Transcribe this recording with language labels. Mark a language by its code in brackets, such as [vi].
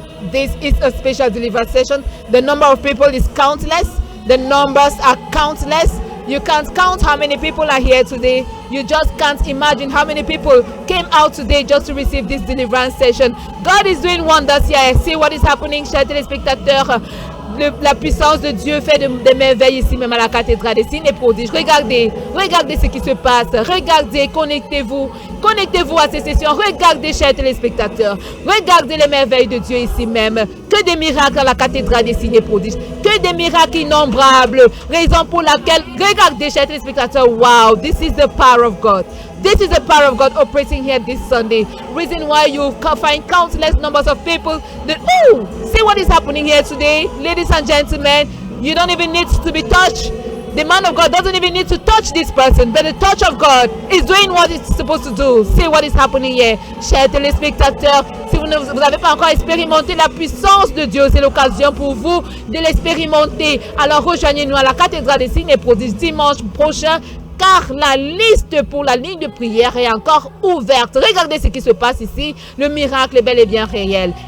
[en] This is a special deliverance session. The number of people is countless. The numbers are countless. You can't count how many people are here today. You just can't imagine how many people came out today just to receive this deliverance session. God is doing wonders here. See what is happening, [fr] chers téléspectateurs. La puissance de Dieu fait des merveilles ici même à la cathédrale des signes et prodiges. Regardez ce qui se passe. Regardez, connectez-vous à ces sessions. Regardez, chers téléspectateurs. Regardez les merveilles de Dieu ici même. Que des miracles à la cathédrale des signes et prodiges. Que des miracles innombrables. Raison pour laquelle, regardez, chers téléspectateurs. [en] Wow, this is the power of God. This is the power of God operating here this Sunday. Reason why you find countless numbers of people that, see what is happening here today, ladies and gentlemen. You don't even need to be touched. The man of God doesn't even need to touch this person, but the touch of God is doing what it's supposed to do. See what is happening here, [fr] chers téléspectateurs. Si vous n'avez pas encore expérimenté la puissance de Dieu, c'est l'occasion pour vous de l'expérimenter. Alors rejoignez-nous à la cathédrale des signes et prodiges dimanche prochain, car la liste pour la ligne de prière est encore ouverte. Regardez ce qui se passe ici. Le miracle est bel et bien réel.